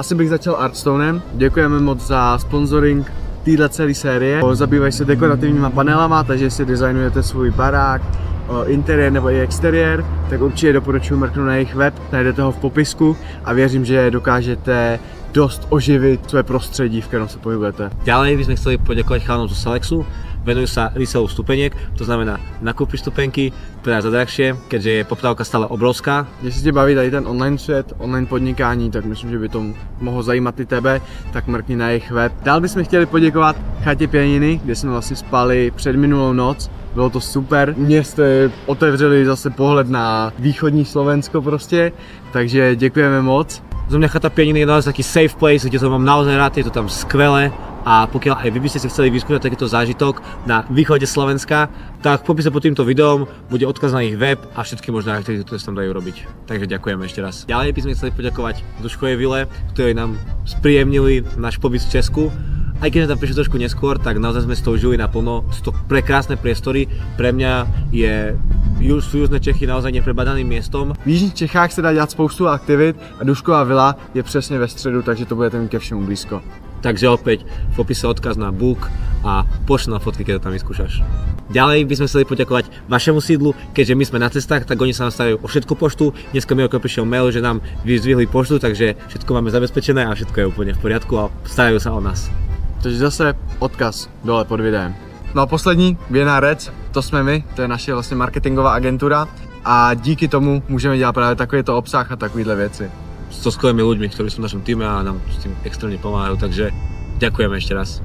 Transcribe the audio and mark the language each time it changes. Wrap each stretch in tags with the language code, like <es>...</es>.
<cs>Asi bych začal Artstonem. Děkujeme moc za sponsoring téhle celé série. Zabývají se dekorativníma panelama, takže si designujete svůj barák, interiér nebo i exteriér, tak určitě doporučuji mrknout na jejich web, najdete ho v popisku a věřím, že dokážete dost oživit své prostředí, v kterém se pohybujete.</cs> <sk>Ďalej by sme chceli poďakovať chalanom zo Selexu. Venujú sa reselu stupeniek, to znamená nakúpiš stupenky, teda za drahšie, keďže je poptávka stále obrovská.</sk> <cs>Jestli tě baví tady ten online svět, online podnikání, tak myslím, že by to mohlo zajímat i tebe, tak mrkni na jejich web. Dál bychom chtěli poděkovat chatě Pěniny, kde jsme vlastně spali před minulou noc. Bylo to super. Mě jste otevřeli zase pohled na východní Slovensko prostě, takže děkujeme moc.</cs> <sk>Za mňa chata Pěniny je naozaj taký safe place, kde to mám naozaj rád, je to tam skvelé. A pokiaľ aj vy by ste si chceli vyskúšať takýto zážitok na východe Slovenska, tak v popise pod týmto videom bude odkaz na ich web a všetky možné aktivity, ktoré sa tam dajú robiť. Takže ďakujeme ešte raz. Ďalej by sme chceli poďakovať Duškovej vile, ktorí nám spríjemnili náš pobyt v Česku. Aj keď sme tam prišli trošku neskôr, tak naozaj sme s tou žili naplno. Sú to prekrásne priestory. Pre mňa sú južné Čechy naozaj neprebadaným miestom.</sk> <cs>V Jižních Čechách se dá dělat spoustu aktivit a Dušková vila je přesně ve středu, takže to budete mít ke všemu blízko.</cs> <sk>Takže opäť v popise odkaz na book a pošli na fotky, keď to tam vyskúšaš. Ďalej by sme chceli poďakovať vašemu sídlu, keďže my sme na cestách, tak oni sa nám starajú o všetku poštu. Dneska mi prišiel mail, že nám vyzdvihli poštu, takže všetko máme zabezpečené a všetko je úplne v poriadku a starajú sa o nás.</sk> <cs>Takže zase odkaz dole pod videem. No a poslední, Věrná Rec, to jsme my, to je naše vlastně marketingová agentura a díky tomu můžeme dělat právě takovýto obsah a takovýhle věci.</cs> <sk>So skvelými ľuďmi, ktorí sú v našom týme a nám s tým extrémne pomáhajú, takže ďakujeme ešte raz.</sk>